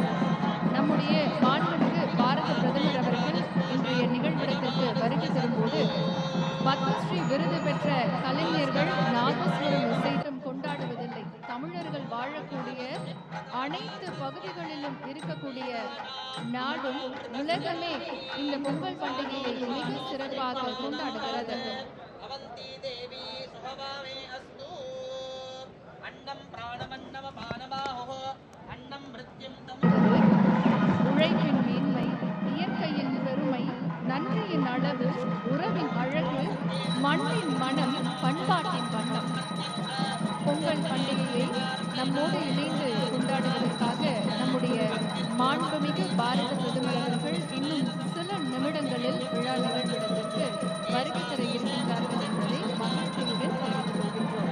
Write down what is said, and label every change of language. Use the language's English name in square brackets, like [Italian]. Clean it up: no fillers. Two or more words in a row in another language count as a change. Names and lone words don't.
[Tamil] நம்முடைய மாண்புமிகு பாரத பிரதமர் அவர்கள் இன்றைய நிகழ்விடத்திற்கு வருகை தரும்போது பத்மஸ்ரீ விருது பெற்ற கலைஞர்கள் நாதஸ்வரம் இசையிடம் கொண்டாடுவதில்லை. தமிழர்கள் வாழக்கூடிய அனைத்து பகுதிகளிலும் இருக்கக்கூடிய நாடும் உலகமே இந்த பொங்கல் பண்டிகையை மிக சிறப்பாக கொண்டாடுகிறது. [Sanskrit] अवन्ती देवी सुहवामे अस्तु अन्नं प्राणमन्नमपानबाहो अन्नं मृत्युं तम् [Tamil] உழைப்பின் மேன்மை, இயற்கையின் பெருமை, நன்றியின் அளவு, உறவின் அழகு, மண்ணின் மனம், பண்பாட்டின் வண்ணம். பொங்கல் பண்டிகையை நம்மோடு இணைந்து கொண்டாடுவதற்காக நம்முடைய மாண்புமிகு பாரத பிரதமர் அவர்கள் இன்னும் சில நிமிடங்களில் விழா நிகழ்விடத்திற்கு வருகை தர இருக்கின்றார்கள் என்பதை மகிழ்ச்சியுடன் தெரிவித்துக் கொள்கின்றோம்.